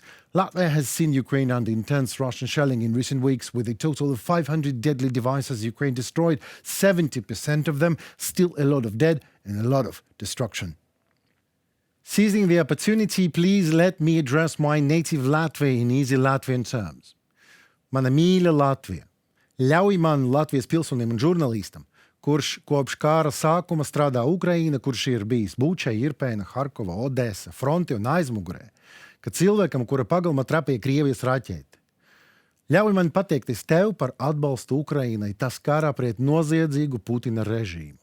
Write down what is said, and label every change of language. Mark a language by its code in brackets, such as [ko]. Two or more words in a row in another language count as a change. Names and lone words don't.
[en] Latvia has seen Ukraine under intense Russian shelling in recent weeks, with a total of 500 deadly devices Ukraine destroyed, 70% of them, still a lot of dead and a lot of destruction. Seizing the opportunity, please let me address my native Latvia in easy Latvian terms. [lv] Mana mīļa Latvija. Ļauj man Latvijas pilsonim un žurnālistam, kurš kopš kara sākuma strādā Ukraina, kurš ir bijis Buča, Irpēna, Harkova, Odesa, fronte un aizmugurē, ka cilvēkam, kura pagalma trapīja Krievijas raķeti. Ļauj man pateikties tev par atbalstu Ukrainai tas karā pret noziedzīgu Putina režīmu.